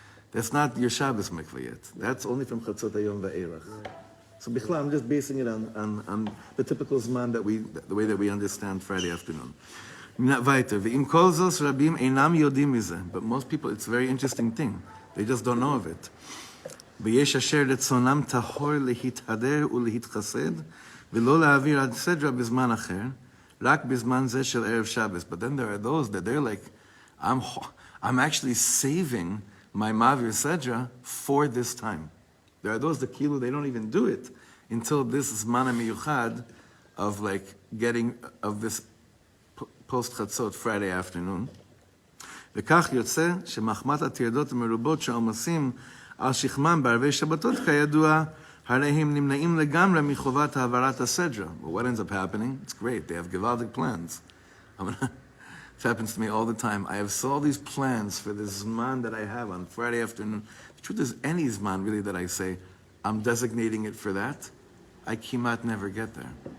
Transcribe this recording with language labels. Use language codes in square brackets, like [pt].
[en] That's not your Shabbos mikvah yet. That's only from Chatzot Hayom Va'elach. So Bichla, I'm just basing it on the typical Zman the way that we understand Friday afternoon. Weiter. [he] Ve'im kol zos rabim einam yodim mizeh. [en] But most people, it's a very interesting thing. They just don't know of it. [he] ויש אשר רצונם טהור להתהדר ולהתחסד, ולא להעביר עד סדרה בזמן אחר, רק בזמן זה של ערב Shabbos. [en] But then there are those that they're like, I'm actually saving my Mavir Sedra for this time. There are those that kilu, they don't even do it until this Zman HaMiyuchad of like getting, of this post-Chatzot Friday afternoon. [he] וכך יוצא שמחמת הטרדות המרובות שהעומסים על שכמם בערבי שבתות כידוע, הרי הם נמנעים לגמרי מחובת העברת הסדרה. [en] Well, what ends up happening? It's great. They have gewaltic plans. It happens to me all the time. I have all these plans for this Zman that I have on Friday afternoon. The truth is, any Zman really that I say, I'm designating it for that, I kimat never get there.